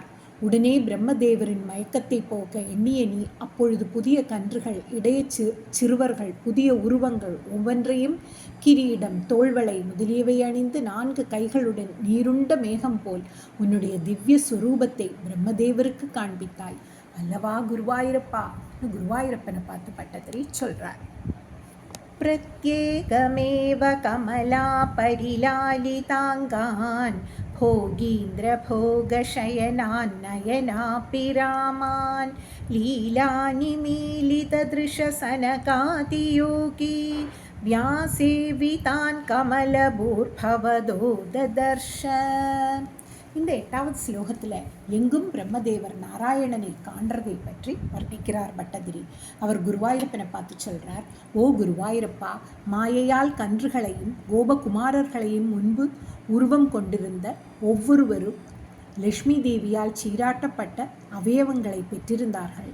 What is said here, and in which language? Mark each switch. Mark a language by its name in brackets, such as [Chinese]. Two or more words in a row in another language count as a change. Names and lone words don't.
[Tamil] உடனே பிரம்மதேவரின் மயக்கத்தை போக்க எண்ணிய நீ அப்பொழுது புதிய கன்றுகள், இடைய சிறுவர்கள், புதிய உருவங்கள் ஒவ்வொன்றையும் கிரீடம், தோள்வளை முதலியவை அணிந்து 4 கைகளுடன் நீருண்ட மேகம் போல் உன்னுடைய திவ்ய ஸ்வரூபத்தை பிரம்மதேவருக்கு காண்பித்தாய் அல்லவா குருவாயூரப்பா. குருவாயூரப்பனை பார்த்து பட்டதிரி சொல்றார். [Sanskrit] प्रत्येकमेव कमला परिलालिताङ्गान् भोगीन्द्रभोगशयनान् नयनापि रामान् लीलानिमीलितदृशसनकादियोगी व्यासेवितान् कमलभूर्भवदो ददर्श. [Tamil] இந்த 8வது ஸ்லோகத்தில் எங்கும் பிரம்மதேவர் நாராயணனை காண்றதை பற்றி வர்ணிக்கிறார் பட்டதிரி. அவர் குருவாயூரப்பனை பார்த்து சொல்கிறார், ஓ குருவாயூரப்பா, மாயையால் கன்றுகளையும் கோபகுமாரர்களையும் முன்பு உருவம் கொண்டிருந்த ஒவ்வொருவரும் லக்ஷ்மி தேவியால் சீராட்டப்பட்ட அவயவங்களை பெற்றிருந்தார்கள்.